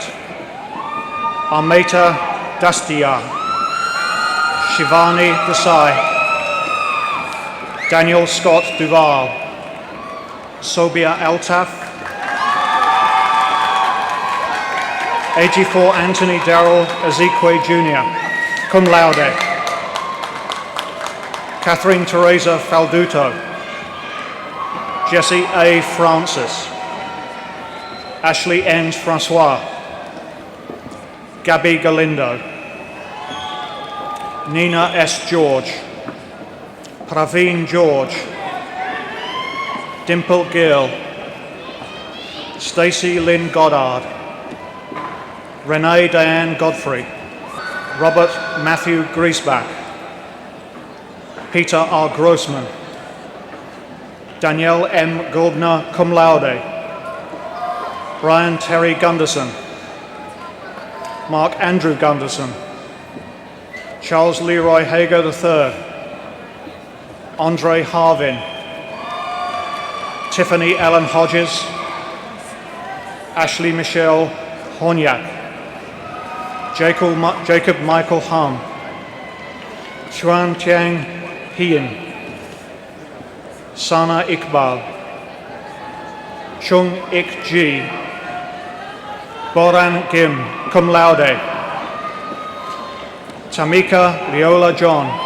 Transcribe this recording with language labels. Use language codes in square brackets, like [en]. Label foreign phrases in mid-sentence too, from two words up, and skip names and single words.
[en] Armeta Dastia. Shivani Desai. Daniel Scott Duval. Sobia Altaf. AG4 Anthony Darrell Ezequiel Jr., [la] cum laude. [en] Catherine Teresa Falduto. Jessie A. Francis. Ashley N. Francois. Gabby Galindo. Nina S. George. Praveen George. Dimple Gill. Stacey Lynn Goddard. Renee Diane Godfrey. Robert Matthew Griesbach. Peter R. Grossman. Danielle M. Goldner, [la] cum laude. [en] Brian Terry Gunderson. Mark Andrew Gunderson. Charles Leroy Hager III. Andre Harvin. Tiffany Ellen Hodges. Ashley Michelle Horniak. Jacob Michael Hum. Chuan Tiang Hien. Sana Iqbal. Chung Ik Ji. Boran Kim, [la] cum laude. [en] Tamika Leola John.